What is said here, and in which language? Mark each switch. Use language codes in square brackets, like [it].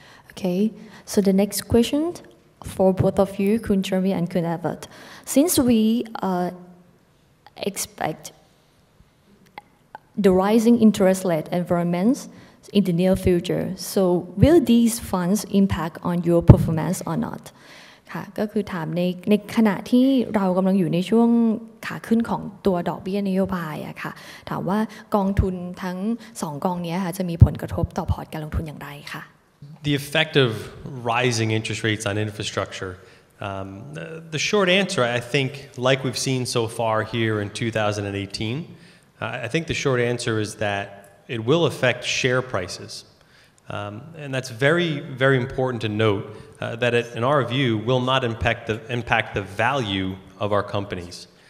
[en] Okay, so the next question for both of you, Kun Jeremy and Kun Everett. Since we expect the rising interest rate environments in the near future, so will these funds impact on your performance or not? [th] ค่ะก็คือถามในขณะที่เรากำลังอยู่ในช่วงขาขึ้นของตัวดอกเบี้ยนโยบายอะค่ะถามว่ากองทุนทั้ง2กองนี้ค่ะจะมีผลกระทบต่อพอร์ตการลงทุนอย่างไรค่ะ [en] The effect of rising interest rates on infrastructure. The short answer, I think, like we've seen so far here in 2018, I think the short answer is that it will affect share prices. And that's very, very important to note that it, in our view, will not impact the value of our companies.